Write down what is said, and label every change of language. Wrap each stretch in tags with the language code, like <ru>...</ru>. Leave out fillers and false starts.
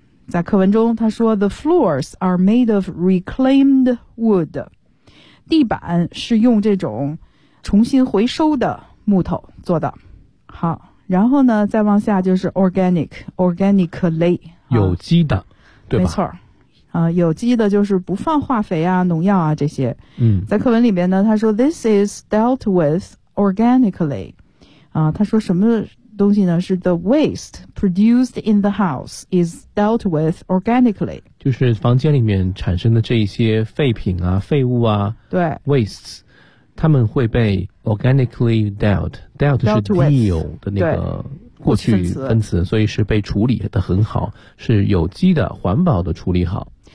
<zh>在课文中他说</zh> <en>The floors are made of reclaimed wood，</en> <zh>地板是用这种重新回收的木头做的。好，然后呢再往下就是 organically 有机的、啊、对吧，没错、有机的就是不放化肥啊农药啊这些、嗯、在课文里面呢他说</zh> <en>This is dealt with organically、</en> <zh>他说什么东西呢，是</zh> <en>The waste produced in the house is dealt with organically，</en> <zh>就是房间里面产生的这些废品啊废物啊，对 wastes他们会被</zh> <en>organically dealt</en> <zh>是 deal 的那个过去分词，所以是被处理的很好，是有机的环保的处理好，</zh>